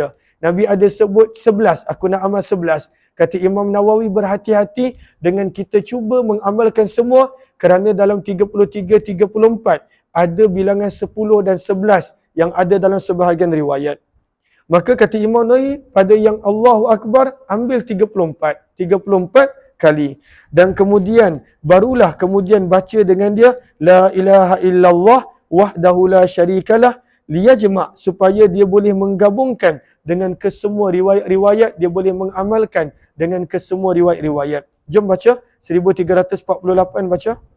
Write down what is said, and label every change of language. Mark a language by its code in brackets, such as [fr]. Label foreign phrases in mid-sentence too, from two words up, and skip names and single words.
[ms] Nabi ada sebut 11, aku nak amal 11. Kata Imam Nawawi, berhati-hati dengan kita cuba mengamalkan semua, kerana dalam 33, 34 ada bilangan 10 dan 11 yang ada dalam sebahagian riwayat. Maka kata Imam Nawawi, pada yang [ar] Allahu Akbar [ms] ambil 34 kali. Dan kemudian barulah kemudian baca dengan dia [ar] la ilaha illallah wahdahu la syarikalah liyajma', [ms] supaya dia boleh menggabungkan dengan kesemua riwayat-riwayat, dia boleh mengamalkan dengan kesemua riwayat-riwayat. Jom baca 1348 baca.